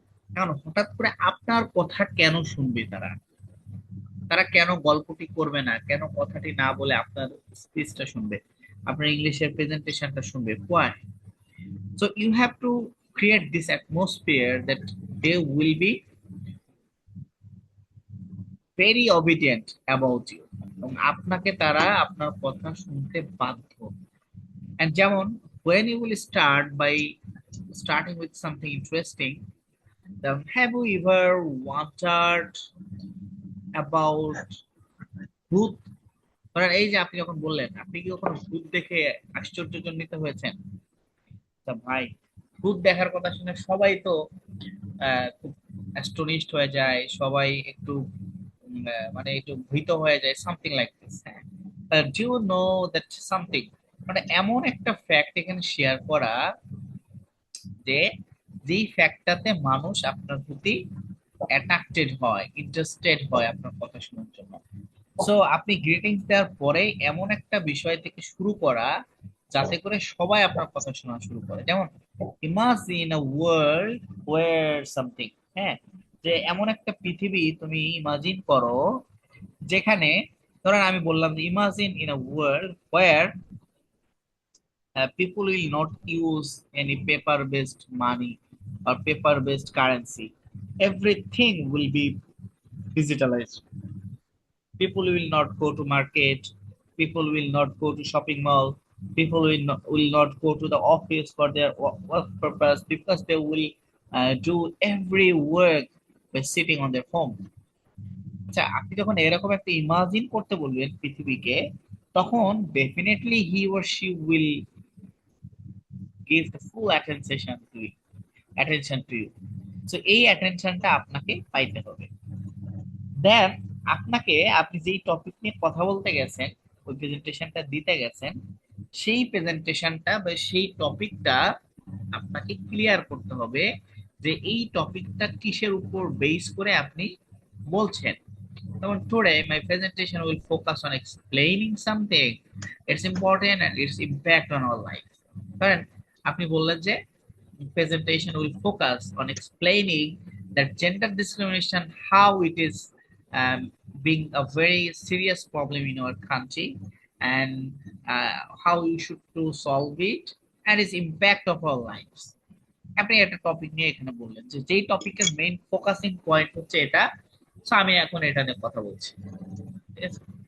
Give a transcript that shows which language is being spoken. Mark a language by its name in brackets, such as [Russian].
[Bangla] কারণ হঠাৎ করে আপনার কথা কেন শুনবে তারা? তারা কেন গল্পটি করবে না, কেন কথাটি না বলে আপনার স্পিচটা শুনবে, আপনার ইংলিশের প্রেজেন্টেশনটা শুনবে? Why? [English] so you have to create this atmosphere that they will be very obedient about you, [Bangla] এবং আপনাকে তারা আপনার কথা শুনতে বাধ্য। [English] And [Bangla] যেমন, [English] when you will start by starting with something interesting, then have you ever wondered about ভূত? [Bangla] ধরেন এই যে আপনি যখন বললেন, আপনি কি কখনো ভূত দেখে আশ্চর্যজনিত হয়েছেন? তা ভাই, ভূত দেখার কথা শুনে সবাই তো খুব অ্যাস্টোনিশড হয়ে যায়, সবাই একটু মানে একটু ভীত হয়ে যায়, সামথিং লাইক দিস। হ্যাঁ, [English] do you know that something, [Bangla] মানে এমন একটা ফ্যাক্ট এখানে শেয়ার করা যে যেই ফ্যাক্টটাতে মানুষ আপনার প্রতি অ্যাট্রাক্টেড হয়, ইন্টারেস্টেড হয় আপনার কথা শোনার জন্য। সো আপনি গ্রিটিংস দেওয়ার পরে এমন একটা বিষয় থেকে শুরু করা যাতে করে সবাই আপনার কথা শোনা শুরু করে। [English] যেমন, imagine a world where something, হ্যাঁ, [Bangla] যে এমন একটা পৃথিবী তুমি ইমাজিন করো যেখানে, ধরেন আমি বললাম যে [English] Imagine in a world where people will not use any paper based money or paper based currency. Everything will be digitalized. People will not go to market, people will not go to shopping mall, people will not go to the office for their work purpose, because they will do every work by sitting on their home. [Bangla] আচ্ছা, আপনি যখন এরকম একটা imagine করতে বলবেন পৃথিবীকে, তখন [English] definitely he or she will give the full attention to you. [Bangla] So এই attentionটা আপনাকে পাইতে হবে। দেন আপনি যেই টপিক নিয়ে কথা বলতে গেছেন, ওই প্রেজেন্টেশনটা দিতে গেছেন, সেই প্রেজেন্টেশনটা বা সেই টপিকটা আপনাকে ক্লিয়ার করতে হবে যে এই টপিকটা কিসের উপর বেস করে আপনি বলছেন। যেমন [English] today my presentation will focus on explaining something, its important and its impact on our life। [Bangla] কারণ আপনি বললেন যে [English] presentation will focus on explaining that gender discrimination, how it is being a very serious problem in our country, and how we should to solve it and its impact of our lives। [Bangla] আপনি একটা topic নিয়ে এখানে বললেন যে যেই টপিকের main focusing point হচ্ছে এটা, সো আমি এখন এটা নিয়ে কথা বলছি, ঠিক আছে।